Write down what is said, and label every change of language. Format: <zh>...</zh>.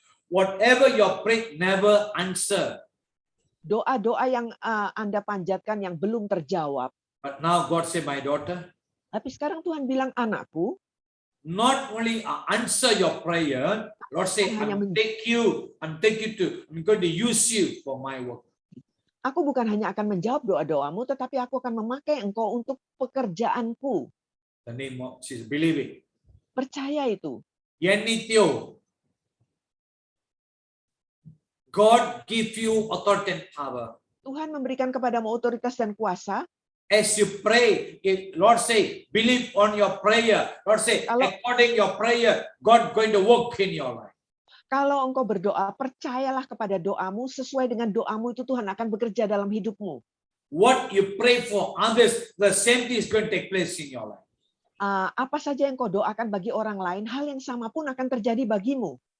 <en>Whatever your prayer never answer.</en> <id>Doa-doa yang Anda panjatkan yang belum terjawab.</id> <en>But now God say, my daughter.</en> <id>Tapi sekarang Tuhan bilang, anakku.</id> <en>Not only answer your prayer, Lord say, I'm going to use you for my work.</en> <id>Aku bukan hanya akan menjawab doa-doamu, tetapi aku akan memakai engkau untuk pekerjaanku.</id> <en>The name of Jesus, believe it.</en> <id>Percaya itu. Yenitio.</id> <en>God give you authority and power.</en> <id>Tuhan memberikan kepadamu otoritas dan kuasa.</id> <en>As you pray, Lord say, believe on your prayer. Lord say, according your prayer, God going to work in your life.</en> <id>Kalau engkau berdoa, percayalah kepada doamu, sesuai dengan doamu itu Tuhan akan bekerja dalam hidupmu.</id> <en>What you pray for others, the same thing is going to take place in your life.</en> <id>Apa saja yang kau doakan bagi orang lain, hal yang sama pun akan terjadi bagimu.</id>